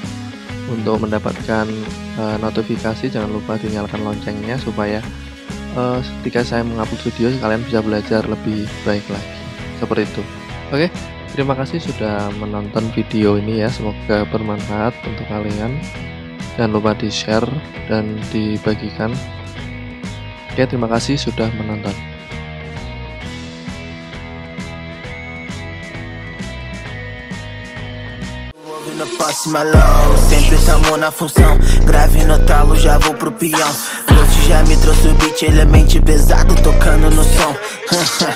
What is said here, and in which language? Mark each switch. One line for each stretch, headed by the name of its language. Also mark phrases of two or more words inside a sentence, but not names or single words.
Indonesian: Untuk mendapatkan notifikasi jangan lupa dinyalakan loncengnya supaya ketika saya mengupload video kalian bisa belajar lebih baik lagi, seperti itu. Oke, terima kasih sudah menonton video ini ya, semoga bermanfaat untuk kalian. Jangan lupa di share dan dibagikan. Oke, terima kasih sudah menonton.
Portuguese: Sempre tamo na função, grave no talo, já vou pro peão. Ghost já me trouxe o beat, ele é mente pesado, tocando no som.